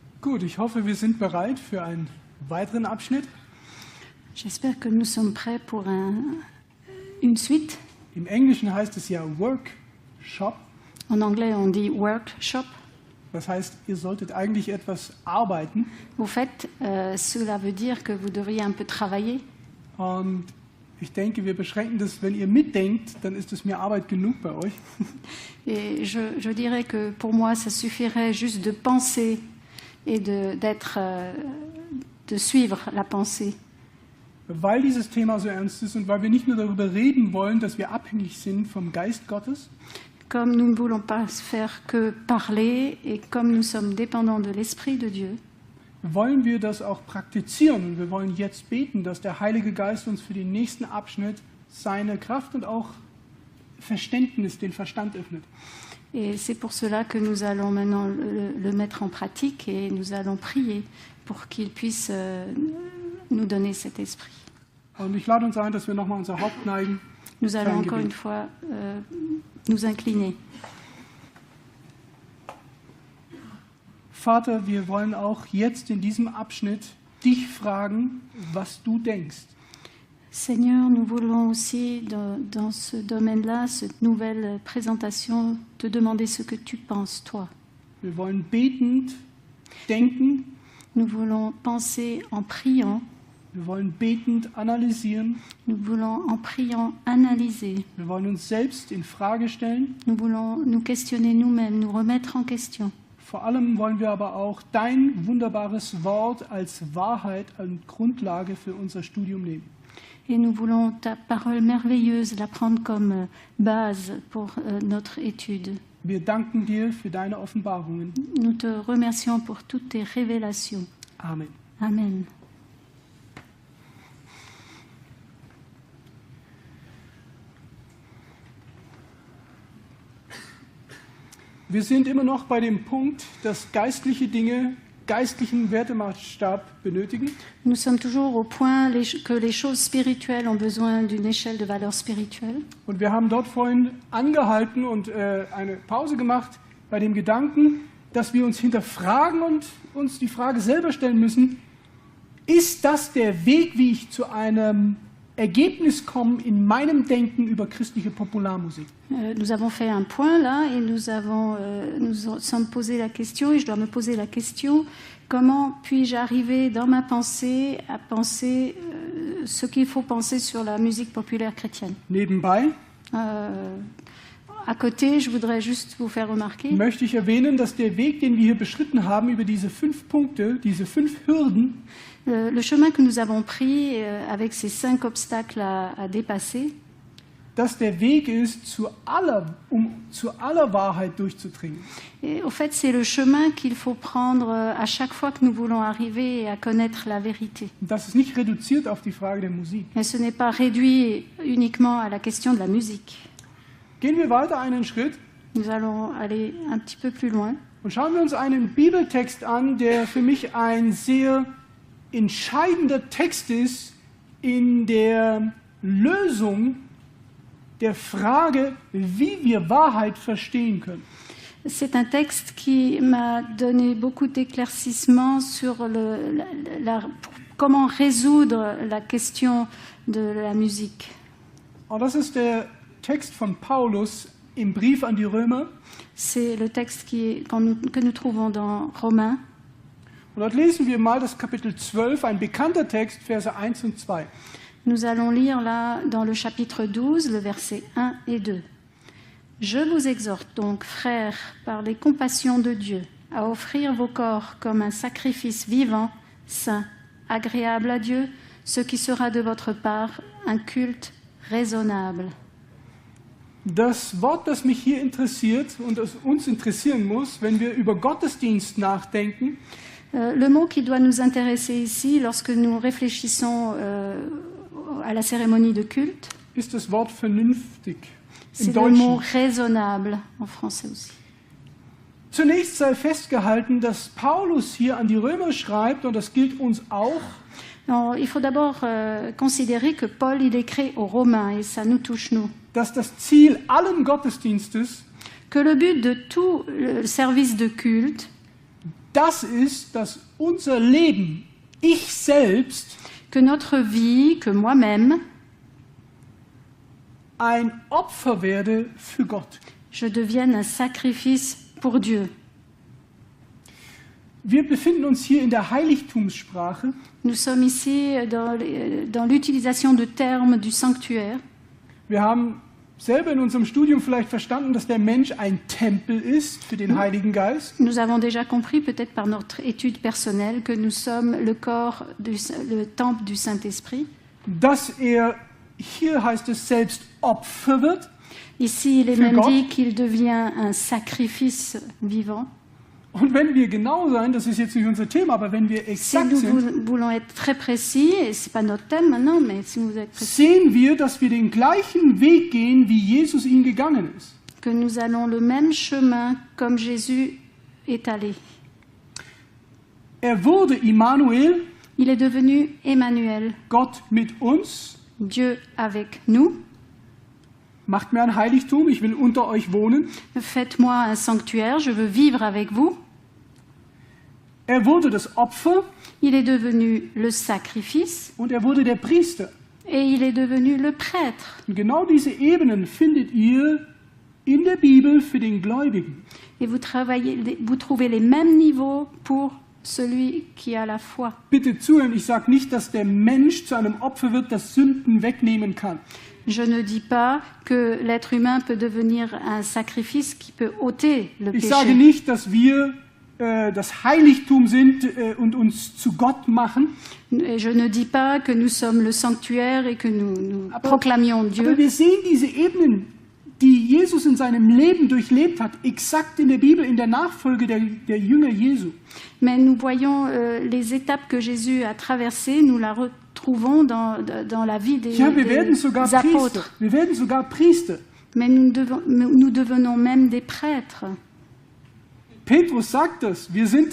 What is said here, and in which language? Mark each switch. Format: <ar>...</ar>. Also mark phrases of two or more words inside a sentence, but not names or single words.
<de>Gut, ich hoffe, wir sind bereit für einen weiteren Abschnitt.</de> <fr>J'espère que nous sommes prêts pour une suite.</fr> <de>Im Englischen heißt es ja Workshop.</de> <fr>En anglais, on dit workshop.</fr> <de>Das heißt, ihr solltet eigentlich etwas arbeiten.</de> <fr>Au fait, cela veut dire que vous devriez un peu travailler.</fr> <de>Und ich denke, wir beschränken das, wenn ihr mitdenkt, dann ist es mir Arbeit genug bei euch.</de> <fr>Et je dirais que pour moi, ça suffirait juste de penser et de suivre la pensée.</fr> <de>Weil dieses Thema so ernst ist und weil wir nicht nur darüber reden wollen, dass wir abhängig sind vom Geist Gottes,</de> <fr>Comme nous ne voulons pas faire que parler et comme nous sommes dépendants de l'Esprit de Dieu,</fr> <de>wollen wir das auch praktizieren. Und wir wollen jetzt beten, dass der Heilige Geist uns für den nächsten Abschnitt seine Kraft und auch Verständnis, den Verstand öffnet.</de> <fr>et c'est pour cela que nous allons maintenant le mettre en pratique et nous allons prier pour qu'il puisse nous donner cet esprit.</fr> <de>Und ich lade uns ein, dass wir nochmal unser Haupt neigen.</de> <fr>Nous allons</fr> <de>Ein</de> <fr>encore</fr> <de>Gebet.</de> <fr>une fois nous incliner.</fr> <de>Vater, wir wollen auch jetzt in diesem Abschnitt dich fragen, was du denkst.</de> <fr>Seigneur, nous voulons aussi, dans ce domaine-là, cette nouvelle présentation, te demander ce que tu penses, toi.</fr> <de>Wir wollen betend denken,</de> <fr>Nous voulons penser en priant,</fr> <de>wir wollen betend analysieren,</de> <fr>nous voulons en priant analyser,</fr> <de>wir wollen uns selbst in Frage stellen.</de> <fr>nous voulons nous questionner nous-mêmes, nous remettre en question.</fr> <de>Vor allem wollen wir aber auch dein wunderbares Wort als Wahrheit und Grundlage für unser Studium nehmen.</de> <fr>Et nous voulons ta parole merveilleuse la prendre comme base pour notre étude.</fr> <de>Wir danken dir für deine Offenbarungen.</de> <fr>Nous te remercions pour toutes tes révélations.</fr> <de>Amen.</de> <fr>Amen.</fr> <de>Wir sind immer noch bei dem Punkt, dass geistliche Dinge geistlichen Wertemaßstab benötigen.</de> <fr>Nous sommes toujours au point que les choses spirituelles ont besoin d'une échelle de valeur spirituelle.</fr> <de>Und wir haben dort vorhin angehalten und eine Pause gemacht bei dem Gedanken, dass wir uns hinterfragen und uns die Frage selber stellen müssen, ist das der Weg, wie ich zu einem Ergebnis komme in meinem Denken über christliche Popularmusik?</de> <fr>Nous avons fait un point là et nous sommes posé la question et je dois me poser la question, comment puis-je arriver dans ma pensée à penser ce qu'il faut penser sur la musique populaire chrétienne.</fr> <de>Nebenbei</de> <fr>À côté, je voudrais juste vous faire remarquer</fr> <de>möchte ich erwähnen, dass der Weg, den wir hier beschritten haben, über diese 5 Punkte, diese 5 Hürden,</de> <fr>le chemin que nous avons pris avec ces 5 obstacles à dépasser,</fr> <de>dass der Weg ist, um zu aller Wahrheit durchzudringen.</de> <fr>et au fait, c'est le chemin qu'il faut prendre à chaque fois que nous voulons arriver à connaître la vérité.</fr> <de>Und das ist nicht reduziert auf die Frage der Musik.</de> <fr>Et ce n'est pas réduit uniquement à la question de la musique.</fr> <de>Gehen wir weiter einen Schritt</de> <fr>Nous allons aller un petit peu plus loin.</fr> <de>und schauen wir uns einen Bibeltext an, der für mich ein sehr entscheidender Text ist in der Lösung der Frage, wie wir Wahrheit verstehen können.</de> <fr>C'est un texte qui m'a donné beaucoup d'éclaircissements sur comment résoudre la question de la musique.</fr> <de>Und das ist der Text von Paulus im Brief an die Römer.</de> <fr>C'est le texte que nous trouvons dans Romains.</fr> <de>Und dort lesen wir mal das Kapitel 12, ein bekannter Text, Verse 1 und 2.</de> <fr>Nous allons lire là dans le chapitre 12, le verset 1 et 2. Je vous exhorte donc, frères, par les compassions de Dieu, à offrir vos corps comme un sacrifice vivant, saint, agréable à Dieu, ce qui sera de votre part un culte raisonnable.</fr> <de>Das Wort, das mich hier interessiert und das uns interessieren muss, wenn wir über Gottesdienst nachdenken,</de> <fr>Le mot qui doit nous intéresser ici, lorsque nous réfléchissons à la cérémonie de culte,</fr> <de>ist das Wort vernünftig im</de> <fr>c'est le mot</fr> <de>Deutschen.</de> <fr>raisonnable en français aussi.</fr> <de>Zunächst sei festgehalten, dass Paulus hier an die Römer schreibt, und das gilt uns auch,</de> <fr>Alors, il faut d'abord considérer que Paul, il écrit aux Romains, et ça nous touche nous,</fr> <de>dass das Ziel allen Gottesdienstes</de> <fr>que le but de tout le service de culte,</fr> <de>das ist, dass unser Leben, ich selbst,</de> <fr>que notre vie, que moi-même,</fr> <de>ein Opfer werde für Gott.</de> <fr>je devienne un sacrifice pour Dieu.</fr> <de>Wir befinden uns hier in der Heiligtumssprache.</de> <fr>Nous sommes ici dans l'utilisation de termes du sanctuaire.</fr> <de>Wir haben selber in unserem Studium vielleicht verstanden, dass der Mensch ein Tempel ist für den Heiligen Geist.</de> <fr>Nous avons déjà compris, peut-être par notre étude personnelle, que nous sommes le temple du Saint-Esprit.</fr> <de>Dass hier heißt es, selbst Opfer wird.</de> <fr>Ici, il est</fr> <de>Für</de> <fr>même</fr> <de>Gott.</de> <fr>dit qu'il devient un sacrifice vivant.</fr> <de>Und wenn wir genau sein, das ist jetzt nicht unser Thema, aber wenn wir</de> <fr>Si</fr> <de>exakt</de> <fr>nous</fr> <de>sind,</de> <fr>voulons être très précis, et ce n'est pas notre thème maintenant, mais si vous êtes précis,</fr> <de>sehen wir, dass wir den gleichen Weg gehen, wie Jesus ihn gegangen ist.</de> <fr>que nous allons le même chemin comme Jésus est allé.</fr> <de>Wurde Immanuel,</de> <fr>Il est devenu Emmanuel,</fr> <de>Gott mit uns.</de> <fr>Dieu avec nous.</fr> <de>Macht mir ein Heiligtum, ich will unter euch wohnen.</de> <fr>Faites-moi un sanctuaire, je veux vivre avec vous.</fr> <de>Wurde das Opfer</de> <fr>Il est devenu le sacrifice</fr> <de>und wurde der Priester.</de> <fr>et il est devenu le prêtre.</fr> <de>Und genau diese Ebenen findet ihr in der Bibel für den Gläubigen.</de> <fr>Et vous trouvez les mêmes niveaux pour celui qui a la foi.</fr> <de>Bitte zuhören, ich sage nicht, dass der Mensch zu einem Opfer wird, das Sünden wegnehmen kann.</de> <fr>Je ne dis pas que l'être humain peut devenir un sacrifice qui peut ôter le</fr> <de>Ich sage</de> <fr>péché.</fr> <de>nicht, dass wir das Heiligtum sind und uns zu Gott machen.</de> <fr>Et je ne dis pas que nous sommes le sanctuaire et que nous proclamions</fr> <de>Aber</de> <fr>Dieu.</fr> <de>wir sehen diese Ebenen, die Jesus in seinem Leben durchlebt hat, exakt in der Bibel, in der Nachfolge der Jünger Jesu.</de> <fr>Mais nous voyons les étapes que Jésus a traversées, nous la retrouvons dans la vie des</fr> <de>Ja, wir werden sogar Priester.</de> <fr>apôtres.</fr> <de>Wir werden sogar Priester.</de> <fr>Mais nous devenons même des prêtres.</fr> <de>Petrus sagt das. Wir sind</de>